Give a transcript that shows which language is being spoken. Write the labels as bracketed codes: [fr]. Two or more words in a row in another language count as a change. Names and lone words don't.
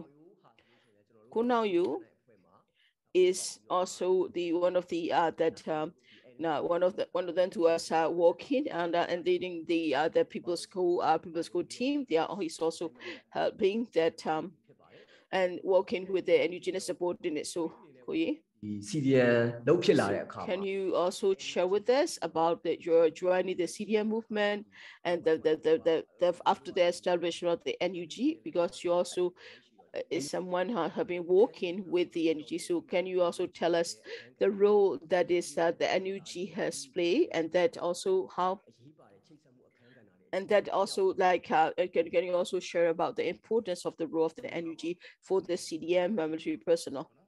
[en] Cô Nào Yu is also the one of the that now one of them to us working and leading the people's school team. He's also helping that and working with the indigenous subordinates. So [my] CDM လုပ်ဖြစ်လာတဲ့အခါ [en] Can you also share with us about your joining the CDM movement and after the establishment of the NUG, because you also is someone who have been working with the NUG. So can you also tell us the role that is the NUG has played, and that also how, and that also like can you also share about the importance of the role of the NUG for the CDM military personnel?